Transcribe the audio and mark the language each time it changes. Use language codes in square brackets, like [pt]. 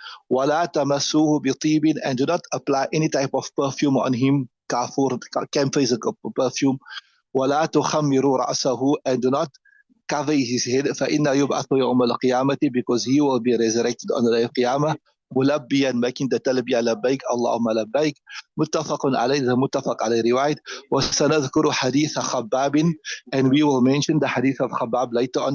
[ar] ولا تمسوه بطيب, [en] and do not apply any type of perfume on him. Kafur, camphor is a perfume. [ar] ولا تخمروا رأسه, [en] and do not cover his head. [ar] فإنه يبعث يوم القيامة, [en] because he will be resurrected on the day of Qiyamah. [ar] ملبيا, [en] making the talbiya [ar] لبيك اللهم لبيك. متفق عليه, the متفق عليه رواية. وسنذكر حديث خباب, [en] and we will mention the hadith of Khabbab later on.